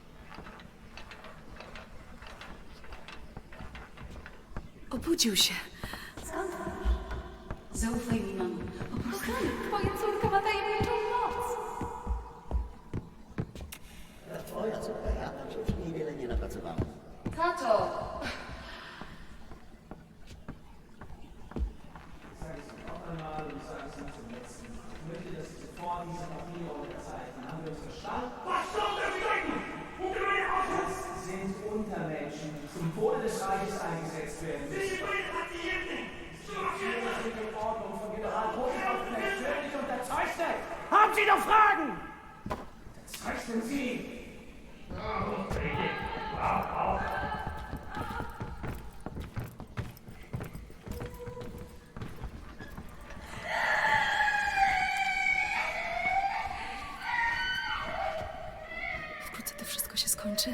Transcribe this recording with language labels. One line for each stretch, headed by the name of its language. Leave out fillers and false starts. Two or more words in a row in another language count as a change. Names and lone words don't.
Polish: Obudził się. Skąd wiesz? Zaufaj mi, mamo. Po prostu... Kochany, twoja córka ma tajemniczą moc. Twoja córka, ja tam się już niewiele nie napracowałam. Tato!
German: Was soll das bedeuten? Wo können wir raus? Sind Untermenschen, die zum Wohle des Reiches eingesetzt werden. Sie bringen Patienten! Die in Ordnung von General Rosenhoff persönlich unterzeichnet. Haben Sie noch Fragen? Unterzeichnen Sie!
Polish: Wkrótce to wszystko się skończy.